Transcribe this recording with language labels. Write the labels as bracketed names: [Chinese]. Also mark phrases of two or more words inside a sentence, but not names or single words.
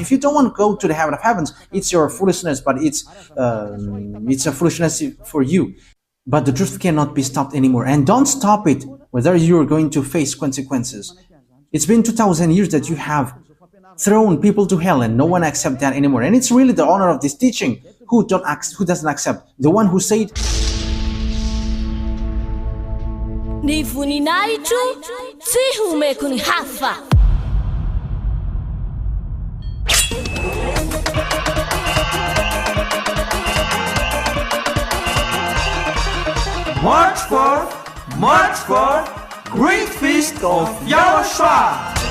[English] If you don't want to go to the heaven of heavens, it's your foolishness, but it's a foolishness for you. But the truth cannot be stopped anymore, and don't stop it whether you're going to face consequences. It's been 2,000 years that you have thrown people to hell, and no one accepts that anymore. And it's really the honor of this teaching who doesn't accept. The one who said, [Malagasy] Ny voninahitro tsy homeko ny hafa. [English] March 4th, Great Feast of YAHOSHUAH.